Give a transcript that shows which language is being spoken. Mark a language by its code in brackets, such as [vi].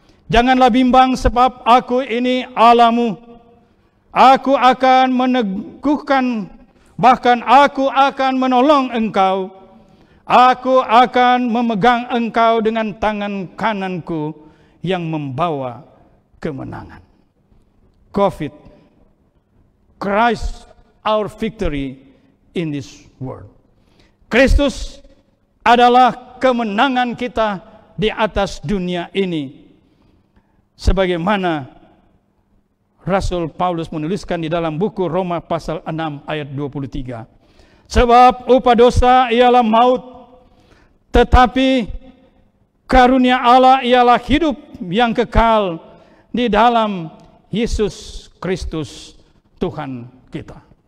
[id] Janganlah bimbang, sebab aku ini Allahmu. Aku akan meneguhkan, bahkan aku akan menolong engkau. Aku akan memegang engkau dengan tangan kananku yang membawa kemenangan. [en] COVID, Christ our victory in this world. [id] Kristus adalah kemenangan kita di atas dunia ini. Sebagaimana Rasul Paulus menuliskan di dalam buku Roma pasal 6 ayat 23. Sebab upah dosa ialah maut, tetapi karunia Allah ialah hidup yang kekal di dalam Yesus Kristus Tuhan kita.